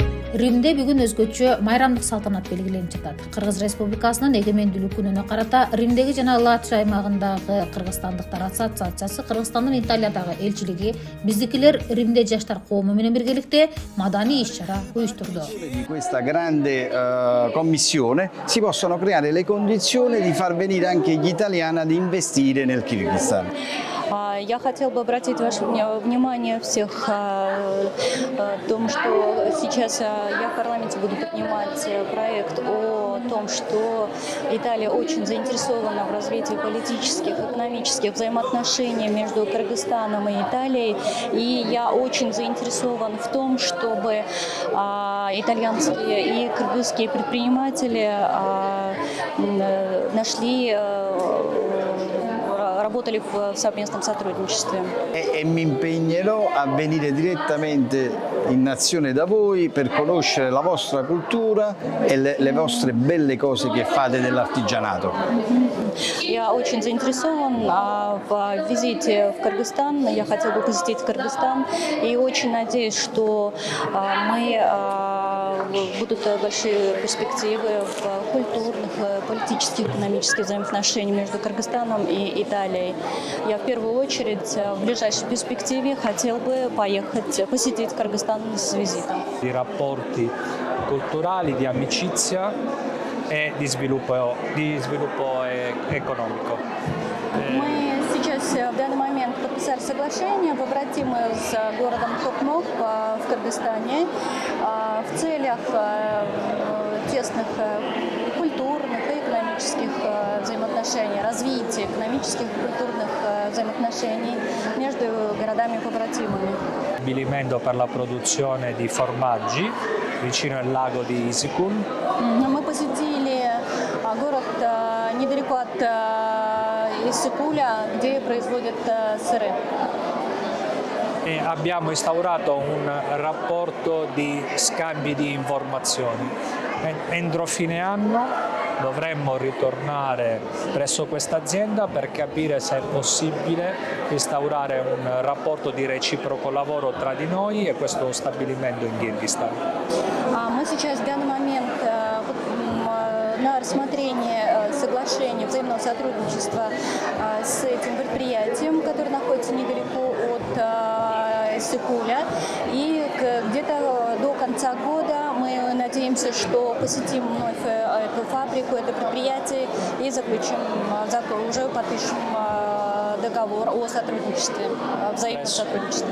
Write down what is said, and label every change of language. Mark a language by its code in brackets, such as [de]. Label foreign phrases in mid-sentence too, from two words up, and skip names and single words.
[ky] Римде бүгүн өзгөчө майрамдык салтанат белгиленип жатат. Кыргыз Республикасынын эгемендүүлүк күнүнө карата Римдеги жана Латвия аймагындагы кыргызстандыктар ассоциациясы, Кыргызстандын Италиядагы элчилиги биздикилер Римде жаштар коому менен биргеликте маданий иш-чара уюштурду. [it] Di questa grande commissione si possono creare le condizioni di far venire anche gli italiani ad investire nel Kirghizistan. [ru] Я хотела бы обратить ваше внимание всех о том, что сейчас я в парламенте буду поднимать проект о том, что Италия очень заинтересована в развитии политических, экономических взаимоотношений между Кыргызстаном и Италией. И я очень заинтересован в том, чтобы итальянские и кыргызские предприниматели работали в совместном сотрудничестве. [it] E mi impegnerò a venire direttamente in nazione da voi per conoscere la vostra cultura e le vostre belle cose che fate dell'artigianato. [ru] Я очень заинтересован в визите в Кыргызстан. Я хотела бы посетить Кыргызстан и очень надеюсь, что будут большие перспективы в культурных, политических, экономических взаимоотношениях между Кыргызстаном и Италией. Я в первую очередь в ближайшей перспективе хотел бы посетить Кыргызстан с визитом. [it] Di rapporti culturali, di amicizia e di sviluppo economico. [ru] Мы сейчас в данный момент подписали соглашение, побратимы с городом Токмок в Кыргызстане в целях тесных культурных и экономических взаимоотношений, развития экономических и культурных взаимоотношений между городами-побратимами. [it] Stabilimento per la produzione di formaggi vicino al lago di Isikun. [ru] Мы посетили город недалеко от Иссыкуля, где производят сыры. [it] E abbiamo instaurato un rapporto di scambi di informazioni. Entro fine anno dovremmo ritornare presso questa azienda per capire se è possibile instaurare un rapporto di reciproco lavoro tra di noi e questo stabilimento in Kirghizistan. [ru] Мы сейчас в данный момент на рассмотрение соглашения взаимного сотрудничества с этим предприятием, которое находится недалеко от Иссыкуля. И где-то до конца года мы надеемся, что посетим вновь эту фабрику, это предприятие и уже подпишем договор о сотрудничестве, взаимном сотрудничестве.